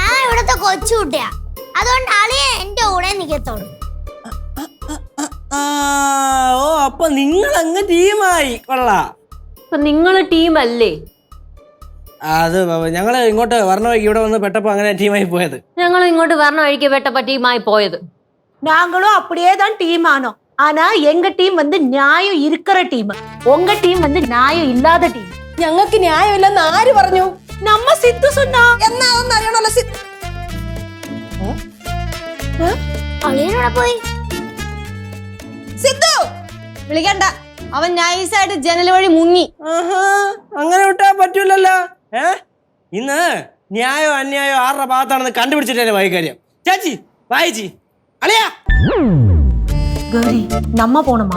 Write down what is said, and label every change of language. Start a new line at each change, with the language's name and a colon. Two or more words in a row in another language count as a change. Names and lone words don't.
Malayalam: ഇവിടുത്തെ കൊച്ചുകുട്ടിയാ, അതുകൊണ്ട് അളിയ എന്റെ കൂടെ നിക്കത്തോളൂ. ഓ അപ്പൊ നിങ്ങൾ അങ്ങ് ടീമായി കൊള്ളാം. അപ്പൊ നിങ്ങള് ടീമല്ലേ? അത് ഞങ്ങള് ഇങ്ങോട്ട് വരണ വഴിക്ക് ഇവിടെ വന്ന് പെട്ടപ്പോ അങ്ങനെ ടീമായി പോയത്. ഞങ്ങൾ ഇങ്ങോട്ട് വരണ വഴിക്ക് പെട്ടപ്പോ ടീമായി പോയത്.
Tamil: நாங்களும் அப்படியே தான் டீம் ஆனோம். ஆனா எங்க டீம் வந்து நியாயம் இருக்கிற டீம், உங்க டீம் வந்து நியாயம் இல்லாத டீம்.
Malayalam: ഞങ്ങൾക്ക് ന്യായമില്ലെന്ന് ആര് പറഞ്ഞു?
Tamil: நம்ம சித்து சொன்னா.
Malayalam: എന്നാ അതൊന്നും അറിയണല്ലോ. അളിയനോടെ പോയി. സിദ്ധു വിളിക്കണ്ട, അവൻ നൈസായിട്ട് ജനൽ വഴി മുങ്ങി. അങ്ങനെ വിട്ടാ പറ്റൂലല്ലോ. ഇന്ന് ന്യായോ അന്യായോ ആരുടെ ഭാഗത്താണെന്ന് കണ്ടുപിടിച്ചിട്ടേ വൈകാര്യം. ചേച്ചി വായിച്ചി അളിയാ.
Tamil: கௌரி, நம்ம போணுமா?